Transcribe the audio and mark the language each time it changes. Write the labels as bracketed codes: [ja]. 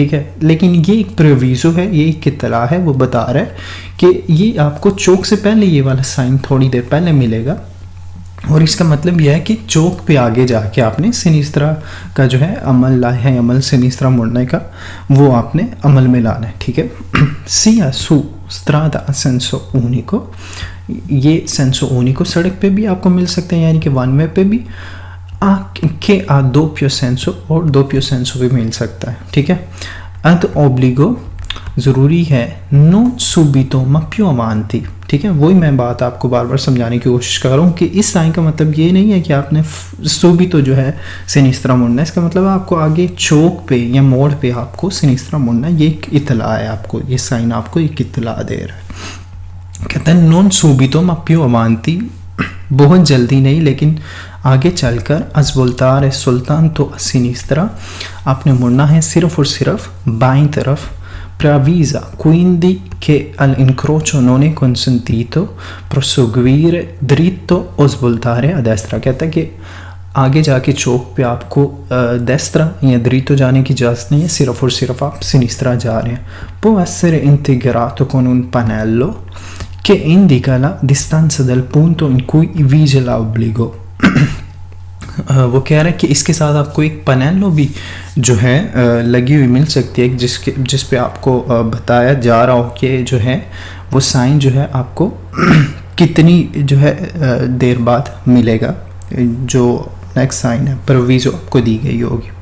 [hi] ठीक है, लेकिन ये एक प्रोविज़ो है, ये एक इत्तला है, वो बता रहा है कि ये आपको चौक से पहले ये वाला साइन थोड़ी देर पहले मिलेगा और इसका मतलब यह है कि चौक पे आगे जाके आपने सिनिस्त्रा का जो है अमल लाहे अमल सिनिस्त्रा मुड़ने का वो आपने अमल में लाना है। ठीक है, [it] sia su strada a senso unico, [hi] ये सेंसो unico सड़क पे भी आपको मिल सकते हैं, यानी कि वन वे पे भी, के आ [it] doppio senso [hi] और doppio senso भी मिल सकता है। ठीक है, [it] ad obbligo [hi] ज़रूरी है, [it] non subito ma più avanti। [hi] ठीक है, वही मैं बात आपको बार बार समझाने की कोशिश कर रहा हूँ कि इस साइन का मतलब ये नहीं है कि आपने सुबितो जो है सिनिस्त्रा मुड़ना है। इसका मतलब आपको आगे चौक पे या मोड़ पे आपको सिनिस्त्रा मुड़ना है। ये एक इत्तला है आपको, ये साइन आपको एक इत्तला दे रहा है। कहते हैं [it] नॉन सुबितो मा पिù avanti, [hi] बहुत जल्दी नहीं लेकिन आगे चलकर, अस्वोल्तारे [it] soltanto a sinistra, [hi] आपने मुड़ना है सिर्फ और सिर्फ बाईं तरफ। [it] preavvisa quindi che all'incrocio non è consentito proseguire dritto o svoltare a destra। [hi] कहता है कि आगे जाके चौक पे आपको destra या dritto जाने की इजाज़त नहीं है, सिर्फ और सिर्फ आप sinistra जा रहे हैं। [it] può essere integrato con un pannello che indica la distanza del punto in cui vige l'obbligo। [hi] वो कह रहा है कि इसके साथ आपको एक पनेलो भी जो है लगी हुई मिल सकती है, जिस पे आपको बताया जा रहा हो कि जो है वो साइन जो है आपको कितनी जो है देर बाद मिलेगा। जो नेक्स्ट साइन है प्रोविज़ो आपको दी गई होगी।